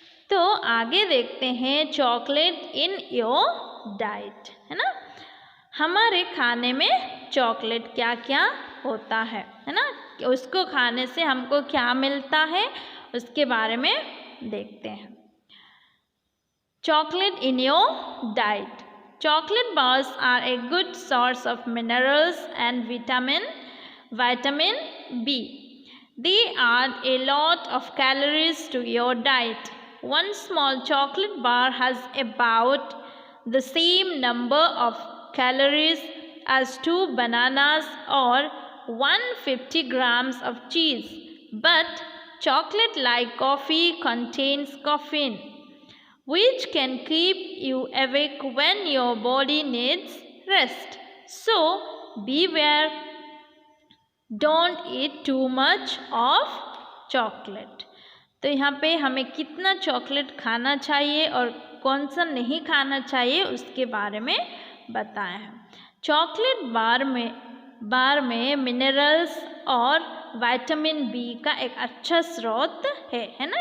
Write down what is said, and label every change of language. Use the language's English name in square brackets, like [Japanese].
[Hindi] तो आगे देखते हैं [English] chocolate in your diet, [Hindi] है ना। हमारे खाने में चॉकलेट क्या क्या होता है ना, उसको खाने से हमको क्या मिलता है उसके बारे में देखते हैं। [English] Chocolate in your diet. Chocolate bars are a good source of minerals and vitamin B. They add a lot of calories to your diet. One small chocolate bar has about the same number of calories as 2 bananas or 150 grams of cheese. But chocolate, like coffee, contains caffeine, which can keep you awake when your body needs rest. So beware, don't eat too much of chocolate. [Hindi] तो यहाँ पे हमें कितना chocolate खाना चाहिए और कौन सा नहीं खाना चाहिए उसके बारे में बताया है। चॉकलेट बार में मिनरल्स और विटामिन बी का एक अच्छा स्रोत है ना।